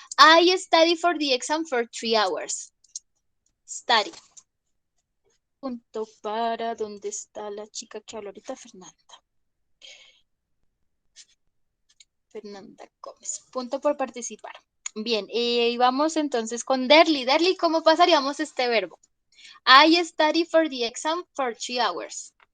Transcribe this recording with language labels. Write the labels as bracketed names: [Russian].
[English] I study for the exam for 3 hours. Study. [Spanish] Punto para, ¿dónde está la chica que habla ahorita? Fernanda Gómez. Punto por participar. Bien, y vamos entonces con Derly. Derly, ¿cómo pasaríamos este verbo? [English] I study for the exam for 3 hours.